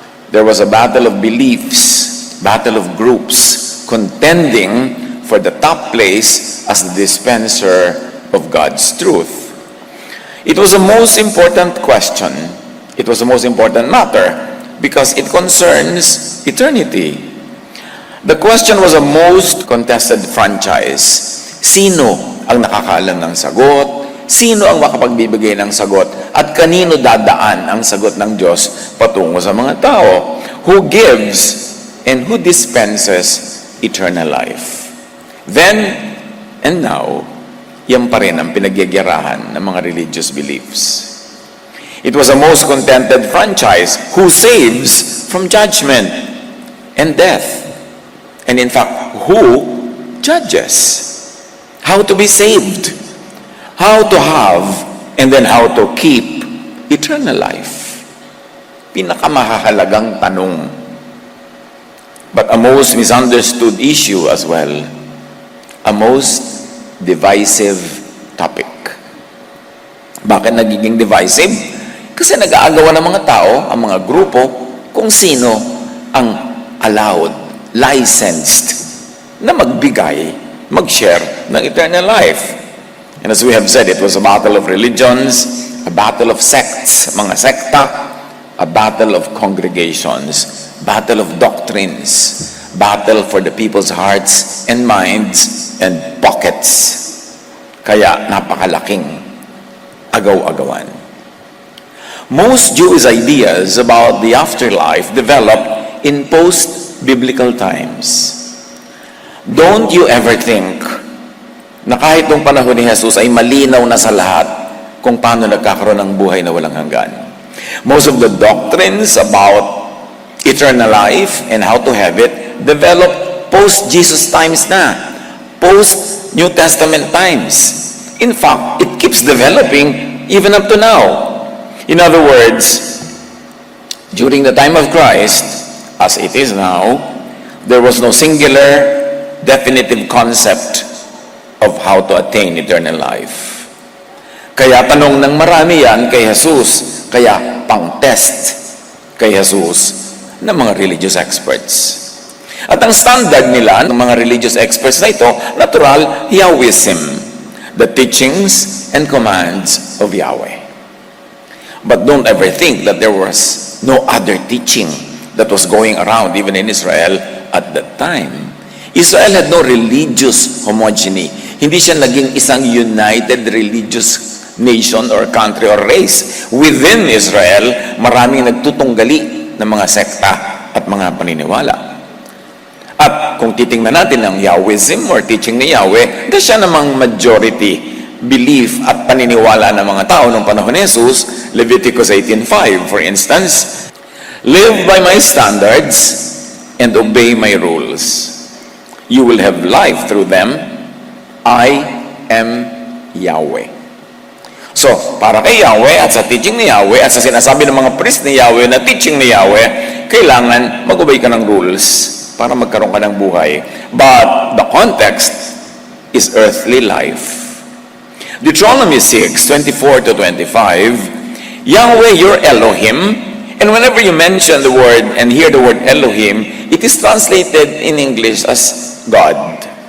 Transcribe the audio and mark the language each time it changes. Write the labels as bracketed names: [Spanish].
[English] There was a battle of beliefs, battle of groups, contending for the top place as the dispenser of God's truth. It was the most important question. It was the most important matter because it concerns eternity. The question was a most contested franchise. [Filipino] Sino ang nakakaalam ng sagot? Sino ang makapagbibigay ng sagot? At kanino dadaan ang sagot ng Diyos patungo sa mga tao? [English] Who gives and who dispenses eternal life? Then and now, [Filipino] yan pa rin ang pinagyagirahan ng mga religious beliefs. [English] It was a most contented franchise. Who saves from judgment and death? And in fact, who judges? How to be saved? How to have and then how to keep eternal life? [Filipino] Pinakamahalagang tanong. [English] But a most misunderstood issue as well. A most divisive topic. [Filipino] Bakit nagiging [English] divisive? [Filipino] Kasi nag-aagawan ng mga tao, ang mga grupo, kung sino ang allowed, licensed, na magbigay, mag-share ng eternal life. [English] And as we have said, it was a battle of religions, a battle of sects, [Filipino] mga sekta, [English] a battle of congregations, battle of doctrines, battle for the people's hearts and minds and pockets. [Filipino] Kaya napakalaking agaw-agawan. [English] Most Jewish ideas about the afterlife developed in post-biblical times. Don't you ever think [Filipino] na kahit nung panahon ni Jesus ay malinaw na sa lahat kung paano nagkakaroon ng buhay na walang hanggan. [English] Most of the doctrines about eternal life and how to have it developed post-Jesus times na, post-New Testament times. In fact, it keeps developing even up to now. In other words, during the time of Christ, as it is now, there was no singular, definitive concept of how to attain eternal life. [Filipino] Kaya tanong ng marami yan kay Jesus, kaya pang-test kay Jesus ng mga religious experts. At ang standard nila ng mga religious experts na ito, [English] natural, Yahwism, the teachings and commands of Yahweh. But don't ever think that there was no other teaching that was going around even in Israel at that time. Israel had no religious homogeny. [Filipino] Hindi siya naging isang united religious nation [English] or country or race. [Filipino] Within Israel, maraming nagtutunggali ng mga sekta at mga paniniwala. At kung titingnan natin ang Yahwism or teaching ni Yahweh, ito siya namang majority belief at paniniwala ng mga tao noong panahon ni Jesus. [English] Leviticus 18:5, for instance, live by my standards and obey my rules. You will have life through them. I am Yahweh. [Filipino] So, para kay Yahweh at sa teaching ni Yahweh at sa sinasabi ng mga priest ni Yahweh na teaching ni Yahweh, kailangan mag-obey ka ng rules para magkaroon ka ng buhay. [English] But the context is earthly life. Deuteronomy 6:24 to 25, Yahweh, your Elohim, and whenever you mention the word and hear the word Elohim, it is translated in English as God.